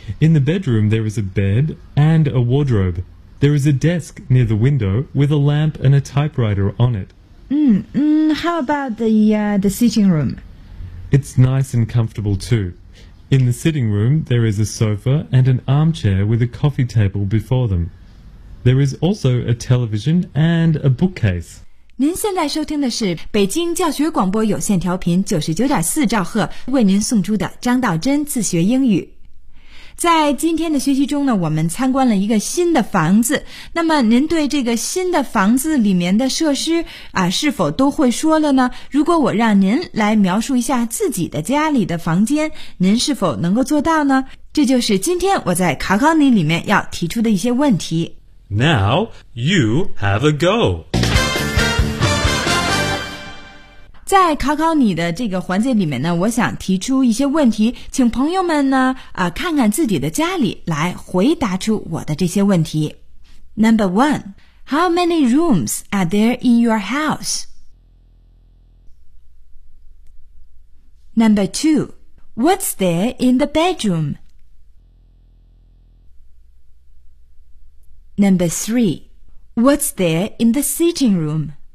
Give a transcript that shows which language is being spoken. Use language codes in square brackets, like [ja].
[en] In the bedroom, there is a bed and a wardrobe. There is a desk near the window with a lamp and a typewriter on it. How about the sitting room? It's nice and comfortable, too. In the sitting room, there is a sofa and an armchair with a coffee table before them. There is also a television and a bookcase. [zh] 您现在收听的是北京教学广播有线调频99.4兆赫为您送出的张道真自学英语。在今天的学习中呢，我们参观了一个新的房子。那么您对这个新的房子里面的设施啊，是否都会说了呢？如果我让您来描述一下自己的家里的房间，您是否能够做到呢？这就是今天我在考考你里面要提出的一些问题。 [en] Now you have a go. [zh] 在考考你的这个环节里面呢，我想提出一些问题，请朋友们呢，看看自己的家里，来回答出我的这些问题。 [en] Number one, how many rooms are there in your house? Number two, what's there in the bedroom? Number three, what's there in the sitting room?